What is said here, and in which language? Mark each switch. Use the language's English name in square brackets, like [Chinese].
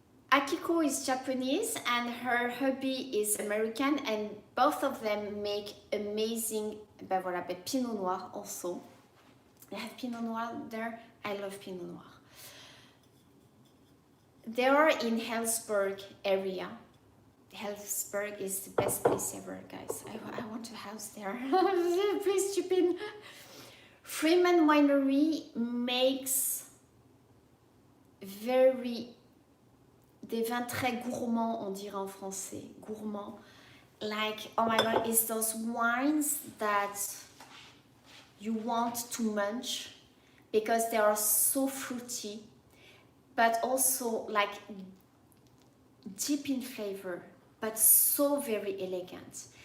[English] Akiko is Japanese and her hubby is American, and both of them make amazing Pinot Noir also. They have Pinot Noir there. I love Pinot Noir. They are in Hillsburg area. Hillsburg is the best place ever, guys. I want a house there. Please chip in. Freeman Winery makes [French] des vins très gourmands, on dirait en français, gourmand. [English] Like, oh my god, it's those wines that you want to munch because they are so fruity, but also like deep in flavor, but so very elegant.